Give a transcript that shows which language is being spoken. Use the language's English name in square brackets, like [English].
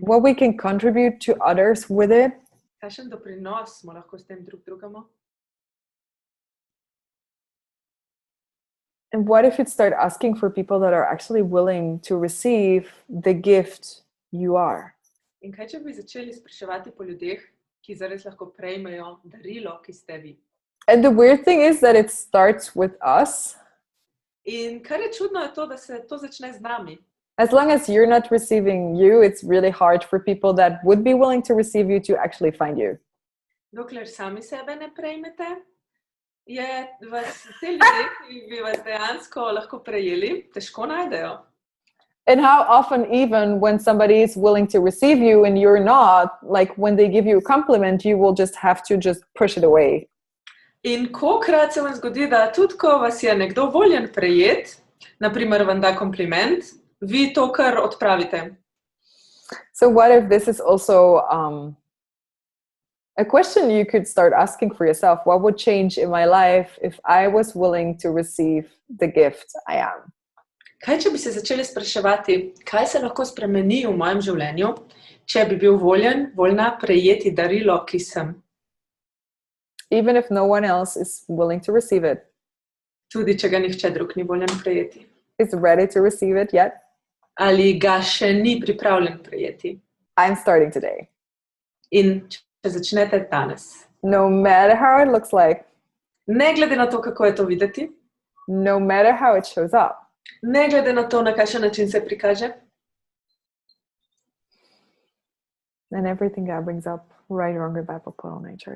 [English] What we can contribute to others with it. [Slovenian] Kakšen doprinos smo lahko s tem drugemu? [English] And what if you start asking for people that are actually willing to receive the gift you are? [Slovenian] In kaj če bi začeli spraševati po ljudeh, ki zares lahko prejmejo darilo, ki ste vi? [English] And the weird thing is that it starts with us. [Slovenian] In kar je čudno je to, da se to začne z nami. [English] As long as you're not receiving you, it's really hard for people that would be willing to receive you to actually find you. [Slovenian] Dokler sami sebe ne prejmete, je vas te ljudje, ki bi vas dejansko lahko prejeli, težko najdejo. [English] And how often even when somebody is willing to receive you and you're not, like when they give you a compliment, you will just have to just push it away. [Slovenian] In kolikrat se vam zgodi, da tudi ko vas je nekdo voljen prejet, naprimer vam da kompliment, vi to kar odpravite. [English] So what if this is also a question you could start asking for yourself? What would change in my life if I was willing to receive the gift I am? [Slovenian] Kaj, če bi se začeli spraševati, kaj se lahko spremeni v mojem življenju, če bi bil voljna prejeti darilo, ki sem? [English] Even if no one else is willing to receive it. [Slovenian] Tudi, če ga nihče drug ni voljen prejeti. [English] Is ready to receive it yet? [Slovenian] Ali ga še ni pripravljen prejeti. [English] I'm starting today. [Slovenian] In če začnete danes. [English] No matter how it looks like. [Slovenian] Ne glede na to, kako je to videti. [English] No matter how it shows up. [Slovenian] Ne glede na to, na kakšen način se prikaže. [English] And everything God brings up, right, wrong, or bad, put on nature.